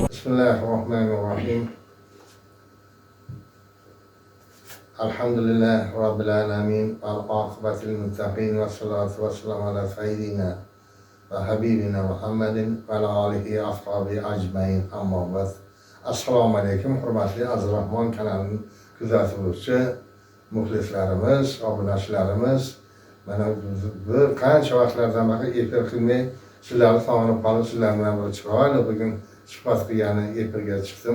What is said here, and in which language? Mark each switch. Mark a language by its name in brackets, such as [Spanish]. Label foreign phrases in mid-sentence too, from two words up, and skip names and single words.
[Arabic] بسم الله الرحمن الرحيم. الحمد لله رب العالمين. العاقبة للمتقين والصلاة والسلام على سيدنا وحبيبنا محمد وعلى آله أصحابه أجمعين أما بعد. [Uzbek] Assalomu alaykum hurmatli Azizrahmon kanalining kuzatuvchi muxlislarimiz, obunachilarimiz. Mana bir qancha vaqtlardan beri efir qilmay sizlarni sog'inib qolib, sizlar bilan bir chiroyli bugun suhbat qilgani efirga chiqdim.